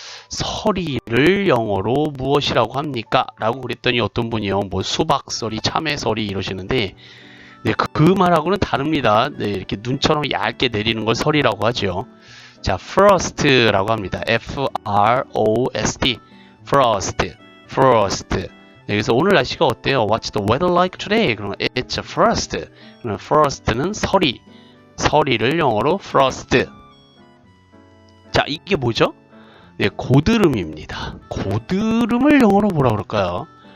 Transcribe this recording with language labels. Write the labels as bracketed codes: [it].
[ko] 서리를 영어로 무엇이라고 합니까? 라고 그랬더니 어떤 분이요, 뭐 수박서리, 참외서리 이러시는데 네, 그 말하고는 다릅니다. 네, 이렇게 눈처럼 얇게 내리는 걸 서리라고 하죠. 자, frost라고 합니다. [en] F-R-O-S-T, frost, frost. [ko] 네, 그래서 오늘 날씨가 어때요? [en] What's the weather like today? [ko] 그러면 [en] it's a frost. [ko] 그러면 frost는 서리, 서리를 영어로 frost. 자, 이게 뭐죠? 네, 고드름입니다. 고드름을 영어로 뭐라 그럴까요?